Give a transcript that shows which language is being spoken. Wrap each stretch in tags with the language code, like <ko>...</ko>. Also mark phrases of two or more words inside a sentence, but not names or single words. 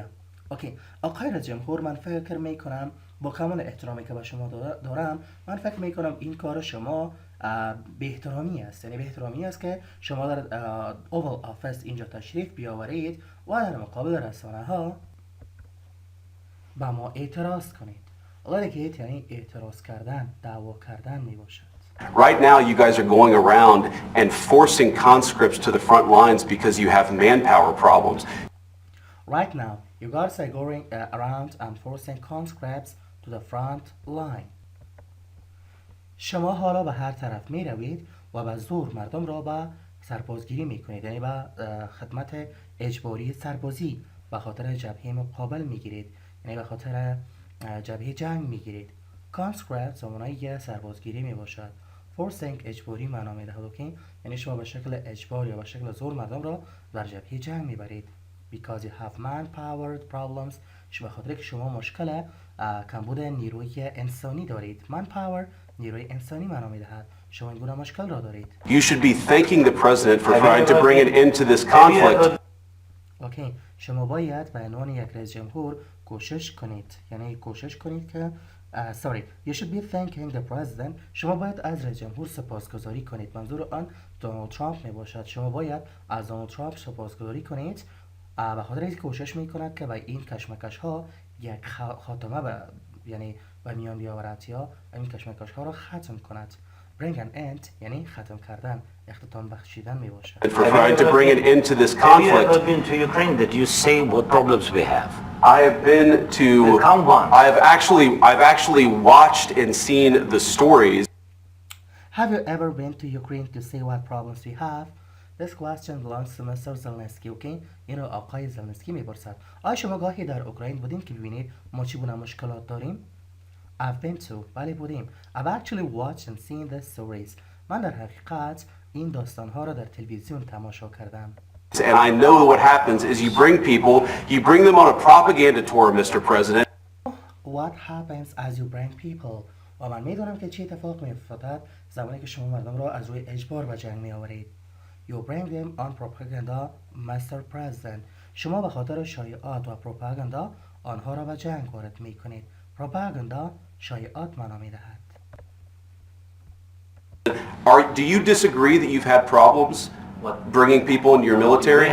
<fa>اوکی، آقای رئیس جمهور، من فکر می کنم با کمال احترامی که به شما دارم، من فکر می کنم این کار شما به احترامی است. یعنی به احترامی است که شما در اوال آفیس اینجا تشریف بیاورید و در مقابل رسانه ها با ما اعتراض کنید. litigate یعنی اعتراض کردن، دعوا کردن می باشد.</fa> <en>Right now, you guys are going around and forcing conscripts to the front lines because you have manpower problems. Right now, you guys are going around and forcing conscripts to the front line.</en> <fa>شما حالا به هر طرف می روید و به زور مردم را به سربازگیری می کنید، یعنی به خدمت اجباری سربازی به خاطر جبهه مقابل می گیرید، یعنی به خاطر جبهه جنگ می گیرید. conscript زمانه سربازگیری می باشد. forcing اجباری معنا می دهد، اوکی؟ یعنی شما به شکل اجبار یا به شکل زور مردم را در جبهه جنگ می برید.</fa> <en>because you have manpower problems.</en> <fa>به خاطر که شما مشکل کمبود نیروی انسانی دارید. manpower نیروی انسانی معنا می‌دهد. شما این گونه مشکل را دارید.</fa> <en>You should be thanking the president for trying to bring an end to this conflict.</en> <fa>اوکی، شما باید به عنوان یک رئیس جمهور کوشش کنید، یعنی کوشش کنید که</fa> <en>You should be thanking the president.</en> <fa>شما باید از رئیس جمهور سپاسگزاری کنید. منظور آن دونالد ترامپ می باشد. شما باید از دونالد ترامپ سپاسگزاری کنید به خاطر اینکه کوشش می کند که به این کشمکش ها یک خاتمه یعنی به میان بیاورد یا این کشمکش ها را ختم کند.</fa> <en>Bring an end</en> <fa>یعنی ختم کردن، اختتام بخشیدن می باشد.</fa> <en>For trying to bring an end to this Have you ever conflict. been to Ukraine that you say what problems we have? I have been to. Come once. I've actually watched and seen the stories. Have you ever been to Ukraine to see what problems we have? This question belongs to Mr. زلنسکی. Okay?</en> <fa>اینو آقای زلنسکی میپرسد. آیا شما گاهی در اوکراین بودین که ببینید ما چگونه مشکلات داریم؟</fa> <en>I've been to.</en> <fa>بله بودیم.</fa> <en>I've actually watched and seen the stories.</en> <fa>من در حقیقت این داستانها را در تلویزیون تماشا کردم.</fa> <en>And I know what happens is you bring them on a propaganda tour, Mr. President. What happens as you bring people?</en> <fa>و من میدونم که چه اتفاق میافتد زمانی که شما مردم را از روی اجبار به جنگ میآورید.</fa> <en>You bring them on propaganda, Mr. President.</en> <fa>شما به خاطر شایعات و پروپاگاندا آنها را به جنگ وارد میکنید. پروپاگاندا شایعات معنا میدهد.</fa> <en>Do you disagree that you've had problems bringing people into your military?</en>